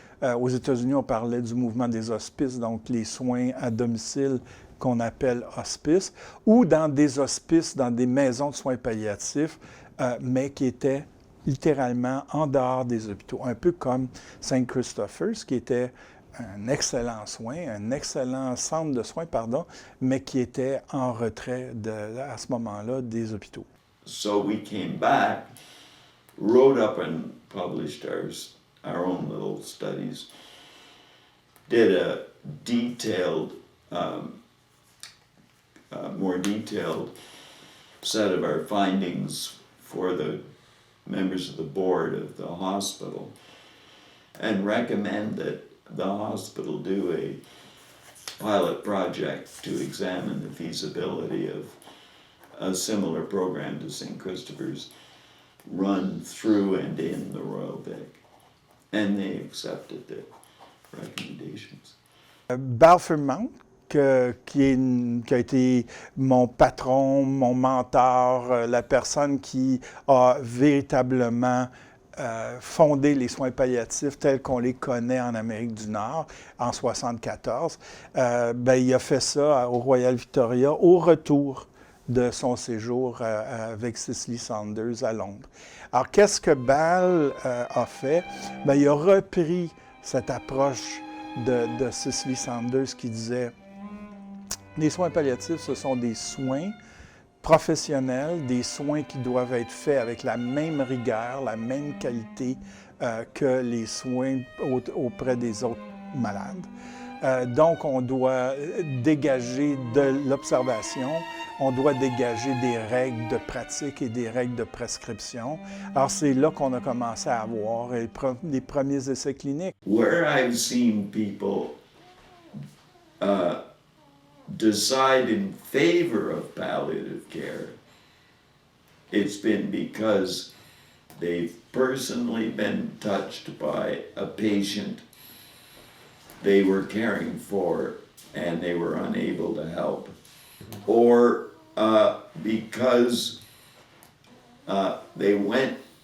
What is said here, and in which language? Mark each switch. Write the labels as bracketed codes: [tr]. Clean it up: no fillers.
[fr] Aux États-Unis, on parlait du mouvement des hospices, donc les soins à domicile qu'on appelle hospices, ou dans des hospices, dans des maisons de soins palliatifs, mais qui étaient littéralement en dehors des hôpitaux, un peu comme Saint Christopher's, qui était un excellent soin, un excellent centre de soins, pardon, mais qui était en retrait à ce moment-là des hôpitaux. [en] So we came back, wrote up and published our own little studies, did a detailed, more detailed set of our findings for the members of the board of the hospital, and recommend that the hospital do a pilot project to examine the feasibility of a similar program to St. Christopher's run through and in the Royal Vic. And they accepted the recommendations. [fr] Balfourmount, qui a été mon patron, mon mentor, la personne qui a véritablement fondé les soins palliatifs tels qu'on les connaît en Amérique du Nord en 1974, il a fait ça au Royal Victoria au retour de son séjour avec Cicely Saunders à Londres. Alors, qu'est-ce que Bal a fait? Il a repris cette approche de Cicely Saunders qui disait « Les soins palliatifs, ce sont des soins professionnels, des soins qui doivent être faits avec la même rigueur, la même qualité que les soins auprès des autres malades. Donc, on doit dégager de l'observation, on doit dégager des règles de pratique et des règles de prescription. Alors, c'est là qu'on a commencé à avoir les premiers essais cliniques. [en] Where I've seen people decide in favor of palliative care, it's been because they've personally been touched by a patient they were caring for and they were unable to help, or because they went,